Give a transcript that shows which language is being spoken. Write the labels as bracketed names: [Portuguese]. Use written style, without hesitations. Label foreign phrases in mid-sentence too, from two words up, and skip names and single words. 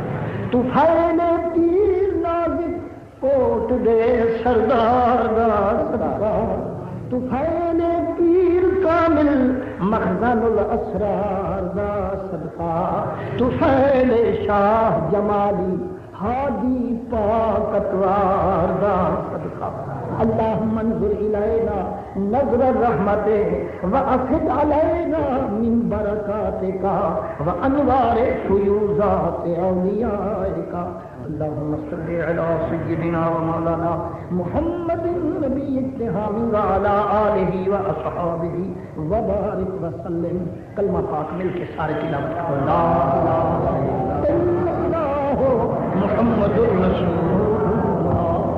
[Punjabi] طفیل پیر نازک کوٹ دے سردار دا صدقہ. طفیل پیر کامل مخزن الاسرار دا صدقہ. طفیل شاہ جمالی ہادی پاک اتوار دا صدقہ. [Arabic] اللہم انظر الینا نظر الرحمت وافد علینا من برکاتک وانوار فیوزات اولیائک. اللہم صلی علی سیدنا ومولانا محمد نبی اتہام وعلی آلہ واصحابہ وبارک وسلم. [Urdu] کلمہ پاک مل کے سارے تلاوت کرو. [Arabic] لا الہ الا اللہ محمد رسول اللہ.